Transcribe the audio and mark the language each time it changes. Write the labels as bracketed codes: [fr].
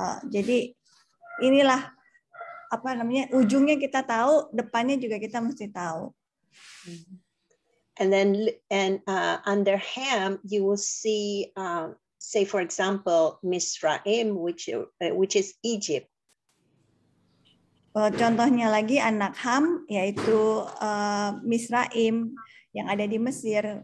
[id] Jadi inilah ujungnya kita tahu, depannya juga kita mesti tahu. [en] And then under Ham you will see, say for example, Misraim, which is Egypt. [id] Contohnya lagi anak Ham, yaitu Misraim yang ada di Mesir.